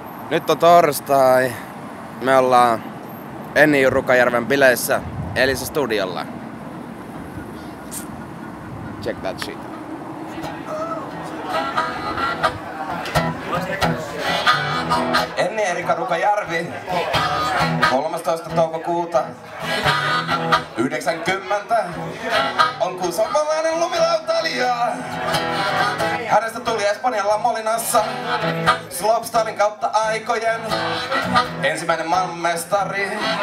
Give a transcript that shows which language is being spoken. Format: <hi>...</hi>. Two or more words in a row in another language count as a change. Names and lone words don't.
<fi>Nyt on torstai. Me ollaan Enni Rukajärven bileissä Elisa studiolla.</fi> <en>Check that shit.</en> <fi>Enni Erika Rukajärvi, 13. toukokuuta 90 on kuusamalainen lumilautailija. Hänestä tuli Espanjalla Molinassa slopestylin kautta aikojen ensimmäinen maailmanmestari.</fi>